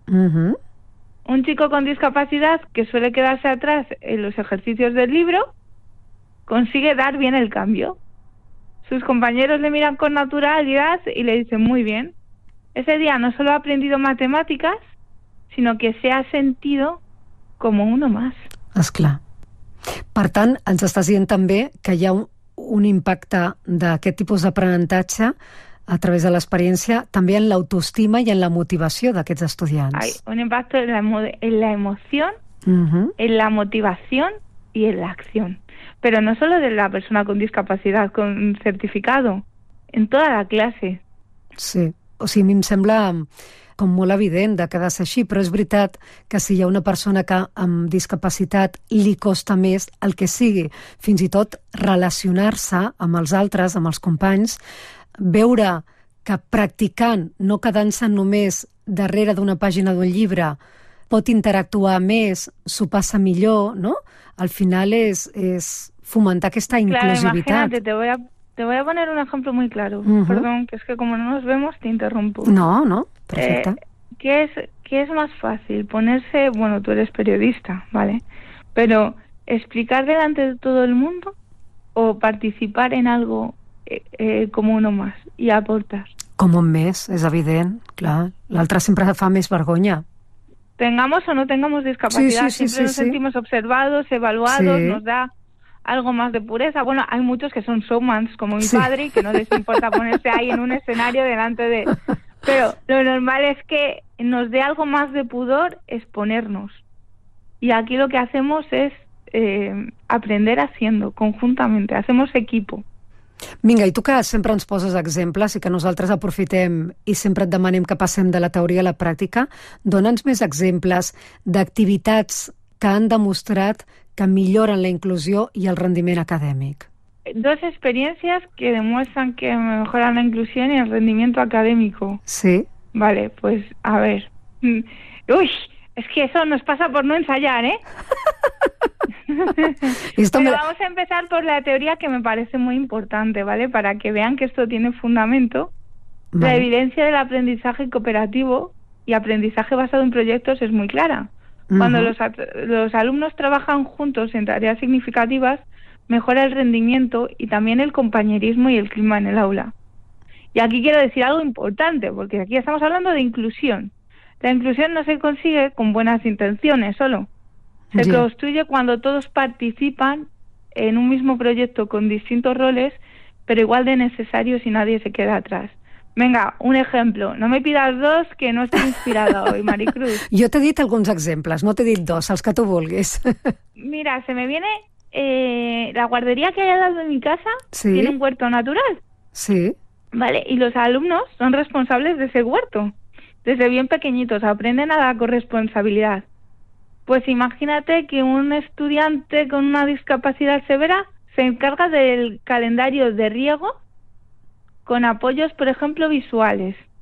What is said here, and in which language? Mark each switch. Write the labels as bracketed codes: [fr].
[es] Un chico con discapacidad que suele quedarse atrás en los ejercicios del libro consigue dar bien el cambio. Sus compañeros le miran con naturalidad y le dicen muy bien. Ese día no solo ha aprendido matemáticas, sinó que se ha sentido [ca] com un més. És clar. Per tant, ens estàs dient també que hi ha un impacte d'aquest tipus d'aprenentatge a través de l'experiència també en l'autoestima i en la motivació d'aquests estudiants. Hay un impacte en la emoció, en la motivació i en l'acció. [es] Però no solo de la persona con discapacitat, con certificado, en toda la classe. Sí. [ca] O sigui, a mi em sembla com molt evident que ha de ser així, però és veritat que si hi ha una persona que amb discapacitat li costa més el que sigui, fins i tot relacionar-se amb els altres, amb els companys, veure que practicant, no quedant-se només darrere d'una pàgina d'un llibre, pot interactuar més, s'ho passa millor, no? Al final és fomentar aquesta inclusivitat. [es] Claro, imagínate, te voy a poner un ejemplo muy claro. Perdón, que es que como no nos vemos, te interrumpo. No, perfecta. ¿Qué es más fácil? Ponerse, bueno, tú eres periodista, ¿vale? Pero, ¿explicar delante de todo el mundo o participar en algo como uno más y aportar? [ca] Como un mes, es evident, clar. L'altre sempre fa més vergonya. [es] Tengamos o no tengamos discapacidad, sentimos observados, evaluados, sí. Nos da algo más de pureza. Bueno, hay muchos que son showmans, como mi padre, que no les importa ponerse ahí en un escenario delante de... Pero lo normal es que nos dé algo más de pudor exponernos. Y aquí lo que hacemos es aprender haciendo, conjuntamente. Hacemos equipo. [ca] Vinga, i tu que sempre ens poses exemples i que nosaltres aprofitem i sempre et demanem que passem de la teoria a la pràctica, dona'ns més exemples d'activitats que han demostrat que milloren la inclusió i el rendiment acadèmic. Dos experiències [es] que demuestran que mejoran [ca] la inclusió i el rendiment acadèmic. Sí. [es] Vale, pues a ver. Uix, es que eso nos pasa por no ensayar, ¿eh? Pero vamos a empezar por la teoría que me parece muy importante, ¿vale? Para que vean que esto tiene fundamento. Vale. La evidencia del aprendizaje cooperativo y aprendizaje basado en proyectos es muy clara. Cuando los alumnos trabajan juntos en tareas significativas, mejora el rendimiento y también el compañerismo y el clima en el aula. Y aquí quiero decir algo importante, porque aquí estamos hablando de inclusión. La inclusión no se consigue con buenas intenciones solo. Se construye cuando todos participan en un mismo proyecto con distintos roles, pero igual de necesario si nadie se queda atrás. Venga, un ejemplo. No me pidas dos, que no estoy inspirada hoy, Maricruz. [ca] Jo t'he dit alguns exemples, no t'he dit dos, els que tu vulguis. [es] Mira, se me viene la guardería que hay al lado de mi casa. Sí. Tiene un huerto natural. Sí. Vale, y los alumnos son responsables de ese huerto. Desde bien pequeñitos aprenden a la corresponsabilidad. Pues imagínate que un estudiante con una discapacidad severa se encarga del calendario de riego con apoyos, por ejemplo, visuales.